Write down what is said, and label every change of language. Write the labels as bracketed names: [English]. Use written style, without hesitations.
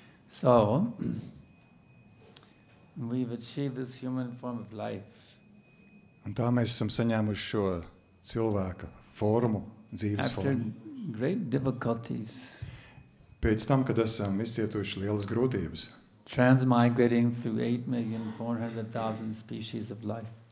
[English] So, we've achieved this human form of life. [Latvian] Un tā mēs esam saņēmuši šo cilvēka formu, dzīves [English] After [Latvian] formu. [English] great difficulties, [Latvian] Pēc tam, kad esam izcietuši lielas grūtības, [English] transmigrating through 8,400,000 species of life.